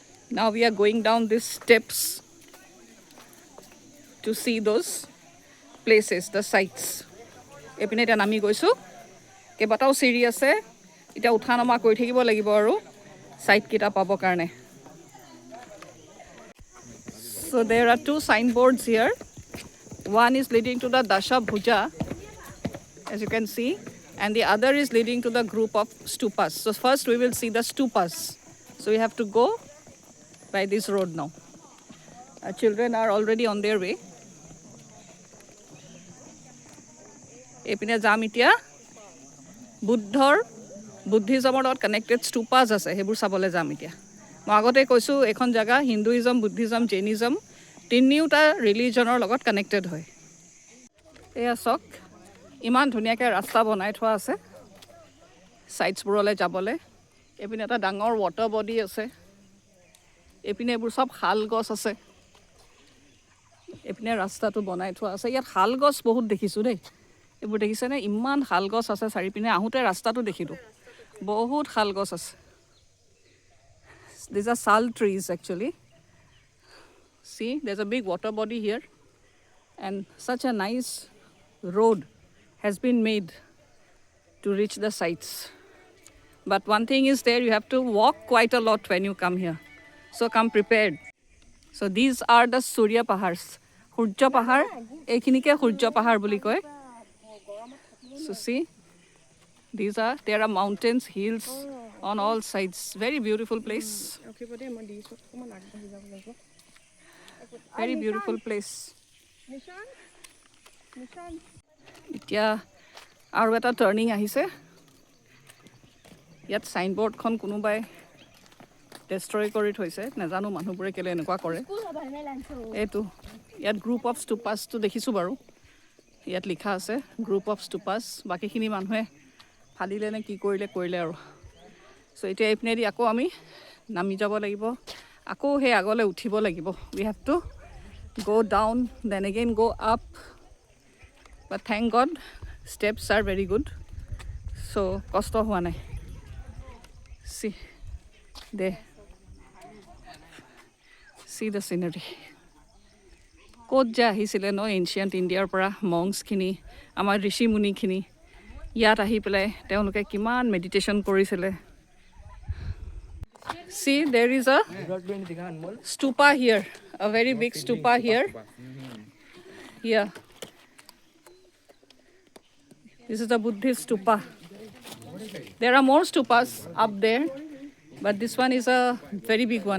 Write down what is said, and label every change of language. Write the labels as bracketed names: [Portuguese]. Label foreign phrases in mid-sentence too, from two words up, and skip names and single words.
[English] Now we are going down these steps to see those places, the sites. [Assamese] এপিনে এতিয়া নামি গৈছোঁ কেইবাটাও চিৰি আছে এতিয়া উঠা নমা কৰি থাকিব লাগিব আৰু চাইটকেইটা পাবৰ কাৰণে [English] So there are two signboards here. One is leading to the Dasha Bhuja, as you can see, and the other is leading to the group of stupas. So first we will see the stupas. So we have to go by this road now. Our children are already on their way. [Assamese] এপিনে যাম এতিয়া বুদ্ধিজমৰ লগত কানেক্টেড ষ্টুপাছ আছে সেইবোৰ চাবলৈ যাম এতিয়া মই আগতে কৈছোঁ এখন জেগা [English] Hinduism Buddhism [Assamese] জৈনিজম তিনিওটা ৰিলিজনৰ লগত কানেক্টেড হয় এয়া চাওক ইমান ধুনীয়াকৈ ৰাস্তা বনাই থোৱা আছে ছাইটছবোৰলৈ যাবলৈ এইপিনে এটা ডাঙৰ [English] water body [Assamese] আছে এইপিনে এইবোৰ চব শাল গছ আছে এইপিনে ৰাস্তাটো বনাই থোৱা আছে ইয়াত শাল গছ বহুত দেখিছোঁ দেই এইবোৰ দেখিছেনে ইমান শাল গছ আছে চাৰিপিনে আহোঁতে ৰাস্তাটো দেখিলোঁ বহুত শাল গছ আছে [English] These are sal trees actually. See, there's a big water body here and such a nice road has been made to reach the sites. But one thing is there, you have to walk quite a lot when you come here. So come prepared. So these are the Surya Pahars. Surya Pahar, [Assamese] এইখিনিকে সূৰ্য পাহাৰ বুলি কয়. [English] So see, there are mountains, hills on all sides. Very beautiful place. Very beautiful place. [Assamese] এতিয়া আৰু এটা টাৰ্ণিং আহিছে ইয়াত চাইনবোৰ্ডখন কোনোবাই ডেষ্ট্ৰয় কৰি থৈছে নাজানো মানুহবোৰে কেলে এনেকুৱা কৰে এইটো ইয়াত [English] group of stupasটো [Assamese] দেখিছোঁ বাৰু ইয়াত লিখা আছে [English] group of stupas [Assamese] বাকীখিনি মানুহে ফালিলে নে কি কৰিলে আৰু চ' এতিয়া এইপিনেদি আকৌ আমি নামি যাব লাগিব আকৌ সেই আগলৈ উঠিব লাগিব [English] we have to go down then again go up but thank God steps are very good so [Assamese] কষ্ট হোৱা নাই [English] see the scenery [Assamese] ক'ত যে আহিছিলে ন এনচিয়েণ্ট ইণ্ডিয়াৰ পৰা মংছখিনি আমাৰ ঋষি মুনিখিনি ইয়াত আহি পেলাই তেওঁলোকে কিমান মেডিটেশ্যন কৰিছিলে [English] See, there is a stupa here, a very big stupa here. Here. This is a Buddhist stupa. There are more stupas up there, but this one is a very big one.